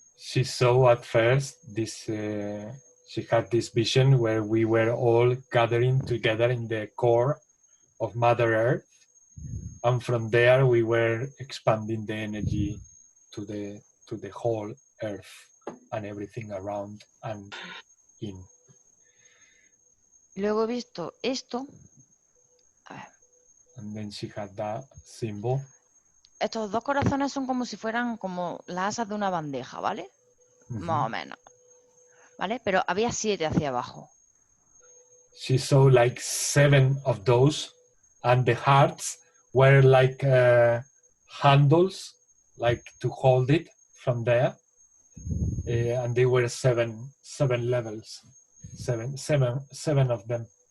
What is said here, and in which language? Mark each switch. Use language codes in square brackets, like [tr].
[en] She saw at first this, she had this vision where we were all gathering together in the core of Mother Earth, and from there we were expanding the energy to the whole Earth and everything around and in. [es] Luego he visto esto. [en] And then she had that symbol. [es] Estos dos corazones son como si fueran como las asas de una bandeja, ¿vale? Más o menos. ¿Vale? Pero había 7 hacia abajo. [en] She saw like 7 of those, and the hearts were like handles, like to hold it from there. And they were 7 levels, seven of them.